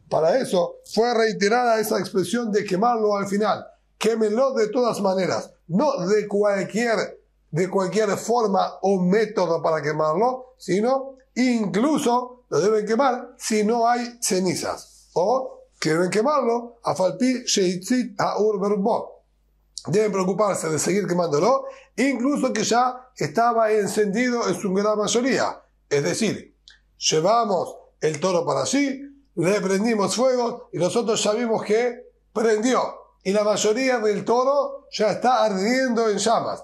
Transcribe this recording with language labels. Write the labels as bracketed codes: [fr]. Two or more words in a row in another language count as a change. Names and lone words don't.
[es] Para eso fue reiterada esa expresión de quemarlo al final. Quémenlo de todas maneras, no de cualquier forma o método para quemarlo, sino incluso lo deben quemar si no hay cenizas. O que deben quemarlo [he] אף על פי שהצית האור ברובו. [es] Deben preocuparse de seguir quemándolo, incluso que ya estaba encendido en su gran mayoría. Es decir, llevamos el toro para allí, le prendimos fuego y nosotros ya vimos que prendió. Y la mayoría del toro ya está ardiendo en llamas.